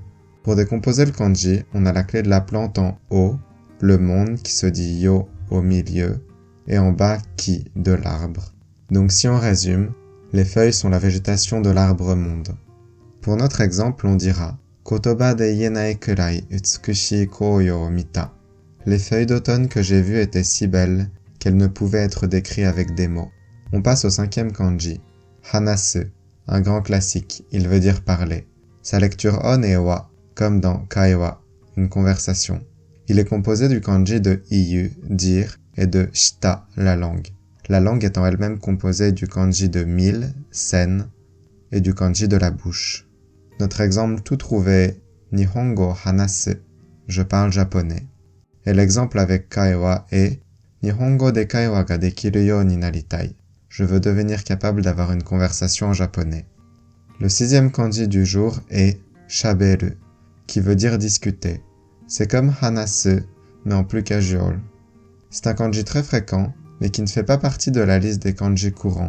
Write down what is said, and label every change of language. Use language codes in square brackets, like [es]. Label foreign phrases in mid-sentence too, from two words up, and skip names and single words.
[fr] Pour décomposer le kanji, on a la clé de la plante en haut, le monde qui se dit yo au milieu, et en bas ki de l'arbre. Donc si on résume, les feuilles sont la végétation de l'arbre monde. Pour notre exemple, on dira [ja] 言葉で言えないくらい美しい紅葉を見た. [fr] Les feuilles d'automne que j'ai vues étaient si belles qu'elles ne pouvaient être décrites avec des mots. On passe au 5e kanji, hanasu, un grand classique, il veut dire parler. Sa lecture on est wa, comme dans kaiwa, une conversation. Il est composé du kanji de iyu, dire, et de shita, la langue. La langue étant elle-même composée du kanji de mille, sen, et du kanji de la bouche. Notre exemple tout trouvé est [ja] 日本語話す, [fr] je parle japonais. Et l'exemple avec kaiwa est [ja] 日本語で会話ができるようになりたい. [fr] Je veux devenir capable d'avoir une conversation en japonais. Le 6e kanji du jour est shaberu, qui veut dire discuter. C'est comme hanasu, mais en plus casual. C'est un kanji très fréquent, mais qui ne fait pas partie de la liste des kanji courants.